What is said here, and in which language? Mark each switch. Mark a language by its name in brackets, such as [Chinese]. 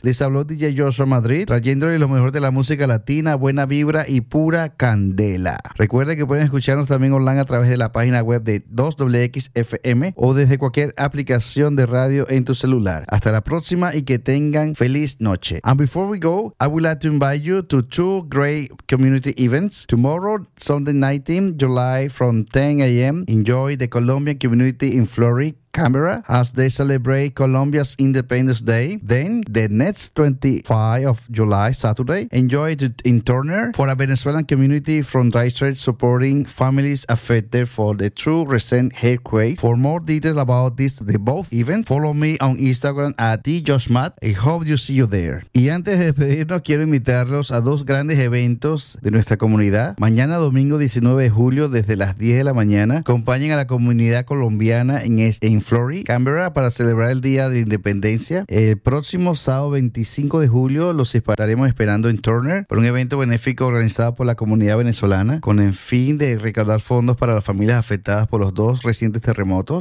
[Spanish] Les habló DJ Joshua Madrid, trayéndoles lo mejor de la música latina, buena vibra y pura candela. Recuerden que pueden escucharnos también online a través de la página web de 2XXFM o desde cualquier aplicación de radio en tu celular. Hasta la próxima y que tengan feliz noche. [English] And before we go, I would like to invite you to two great community events. Tomorrow, Sunday 19 July from 10 a.m. Enjoy the Colombian community in Florida, Canberra, as they celebrate Colombia's Independence Day. Then, the next 25 of July, Saturday, enjoy it in Turner for a Venezuelan community from Christchurch supporting families affected for the true recent earthquake. For more details about this, the both events, follow me on Instagram at djoshmat. I hope you see you there. [Spanish] Y antes de despedirnos, quiero invitarlos a dos grandes eventos de nuestra comunidad. Mañana, domingo 19 de julio, desde las 10 de la mañana, acompañen a la comunidad colombiana en Flory, Canberra, para celebrar el Día de Independencia. El próximo sábado 25 de julio los estaremos esperando en Turner por un evento benéfico organizado por la comunidad venezolana con el fin de recaudar fondos para las familias afectadas por los dos recientes terremotos.